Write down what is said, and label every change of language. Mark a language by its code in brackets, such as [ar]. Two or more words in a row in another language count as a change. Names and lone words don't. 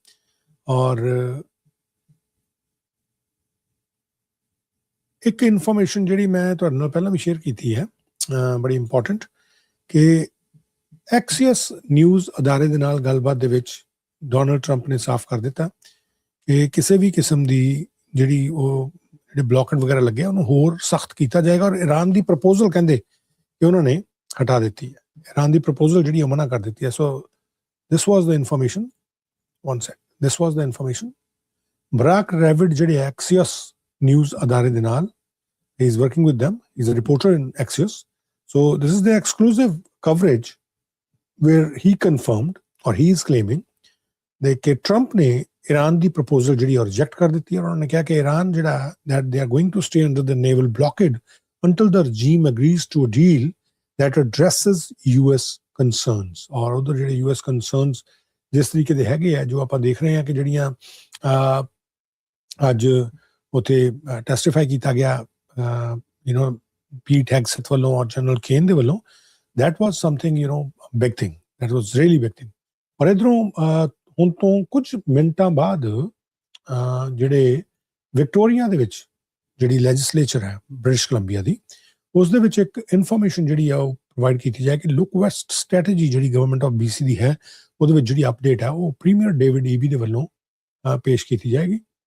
[pa] ਔਰ ਇੱਕ ਇਨਫੋਰਮੇਸ਼ਨ ਜਿਹੜੀ ਮੈਂ ਤੁਹਾਡੇ ਨਾਲ ਪਹਿਲਾਂ ਵੀ ਸ਼ੇਅਰ ਕੀਤੀ ਹੈ, ਬੜੀ ਇੰਪੋਰਟੈਂਟ, ਕਿ ਐਕਸੀਐਸ ਨਿਊਜ਼ ਅਦਾਰੇ ਦੇ ਨਾਲ ਗੱਲਬਾਤ ਦੇ ਵਿੱਚ ਡੋਨਲਡ ਟਰੰਪ ਨੇ ਸਾਫ਼ ਕਰ ਦਿੱਤਾ ਕਿ ਕਿਸੇ ਵੀ ਕਿਸਮ ਦੀ ਜਿਹੜੀ ਉਹ ਜਿਹੜੇ ਬਲੌਕਟ ਵਗੈਰਾ ਲੱਗੇ ਉਹਨੂੰ ਹੋਰ ਸਖਤ ਕੀਤਾ ਜਾਏਗਾ। ਔਰ ਈਰਾਨ ਦੀ ਪ੍ਰਪੋਜ਼ਲ ਕਹਿੰਦੇ ਕਿ ਉਹਨਾਂ ਨੇ ਹਟਾ ਦਿੱਤੀ ਹੈ, ਈਰਾਨ ਦੀ ਪ੍ਰਪੋਜ਼ਲ ਜਿਹੜੀ ਉਹ ਮਨਾ ਕਰ ਦਿੱਤੀ ਹੈ। [en] so this was the information, this was the information, ਦਿਸ ਵਾਜ਼ ਦ ਇਨਫੋਰਮੇਸ਼ਨ। [pa] ਬਰਾਕ ਰੈਵਿਡ ਜਿਹੜੇ ਐਕਸੀਅਸ ਨਿਊਜ਼ ਅਦਾਰੇ ਦੇ ਨਾਲ, [en] he is working with them, he is a reporter in Axios, so this is the exclusive coverage where he confirmed, or he is claiming, that Trump [pa] ਨੇ ईरान ਦੀ ਪ੍ਰਪੋਜ਼ਲ ਜਿਹੜੀ ਉਹ ਰਿਜੈਕਟ ਕਰ ਦਿੱਤੀ ਹੈ। ਉਹਨਾਂ ਨੇ ਕਿਹਾ ਕਿ ਈਰਾਨ ਜਿਹੜਾ [en] that they are going to stay under the naval blockade until the regime agrees to a deal that addresses US concerns। [pa] ਔਰ ਉਧਰ ਜਿਹੜੇ [en] US concerns [pa] ਜਿਸ ਤਰੀਕੇ ਦੇ ਹੈਗੇ ਆ, ਜੋ ਆਪਾਂ ਦੇਖ ਰਹੇ ਹਾਂ ਕਿ ਜਿਹੜੀਆਂ ਅੱਜ ਉੱਥੇ ਟੈਸਟੀਫਾਈ ਕੀਤਾ ਗਿਆ ਪੀਟ ਹੈਗਸੈਥ ਵੱਲੋਂ ਔਰ ਜਨਰਲ ਕੇਨ ਦੇ ਵੱਲੋਂ, [en] that was something big thing, that was really big thing। [pa] ਔਰ ਇੱਧਰੋਂ ਹੁਣ ਤੋਂ ਕੁਝ ਮਿੰਟਾਂ ਬਾਅਦ ਜਿਹੜੇ ਵਿਕਟੋਰੀਆ ਦੇ ਵਿੱਚ ਜਿਹੜੀ ਲੈਜਿਸਲੇਚਰ ਹੈ ਬ੍ਰਿਟਿਸ਼ ਕੋਲੰਬੀਆ ਦੀ, ਉਸ ਦੇ ਵਿੱਚ ਇੱਕ ਇਨਫੋਰਮੇਸ਼ਨ ਜਿਹੜੀ ਆ ਉਹ ਪ੍ਰੋਵਾਈਡ ਕੀਤੀ ਜਾਏ ਕਿ ਲੁੱਕ ਵੈਸਟ ਸਟ੍ਰੈਟਜੀ ਜਿਹੜੀ ਗਵਰਨਮੈਂਟ ਆਫ BC ਦੀ ਹੈ, ਉਹਦੇ ਵਿੱਚ ਜਿਹੜੀ ਅਪਡੇਟ ਹੈ ਉਹ ਪ੍ਰੀਮੀਅਰ ਡੇਵਿਡ ਈਬੀ ਦੇ ਵੱਲੋਂ ਪੇਸ਼ ਕੀਤੀ ਜਾਏਗੀ।